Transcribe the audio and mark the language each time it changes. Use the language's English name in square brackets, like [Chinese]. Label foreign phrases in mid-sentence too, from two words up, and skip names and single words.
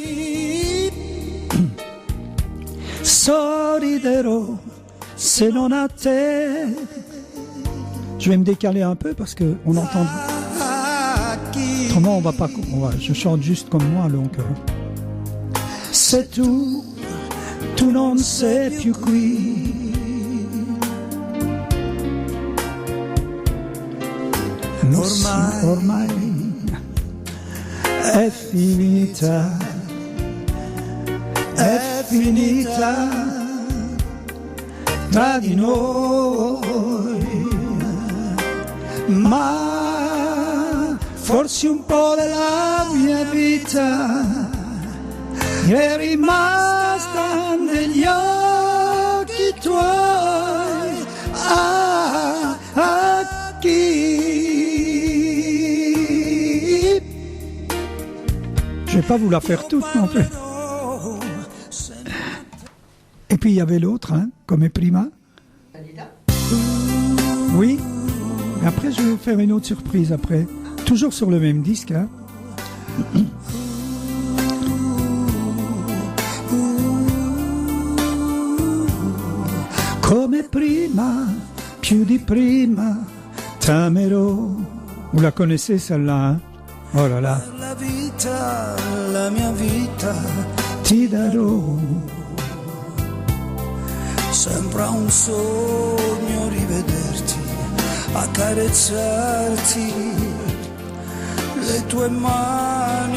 [Italian] Sorridero se non a te. [French] Je vais me décaler un peu parce que on entend. Autrement, on va pas. Je chante juste comme moi, donc. C'est tout, [Italian] tu non sei più qui. Ormai è finita, tra di noi, ma forse un po' della mia vita è rimasta negli occhi tuoi. [French] Je vais pas vous la faire toute non plus. Et puis il y avait l'autre, hein, comme prima. Oui. Et après, je vais vous faire une autre surprise après. Toujours sur le même disque, hein. [Italian] Come prima, più di prima, t'amerò. [French] Vous la connaissez celle-là, hein? Oh là là. [Italian] La mia vita, Ti darò. sembra un sogno rivederti, accarezzarti, le tue mani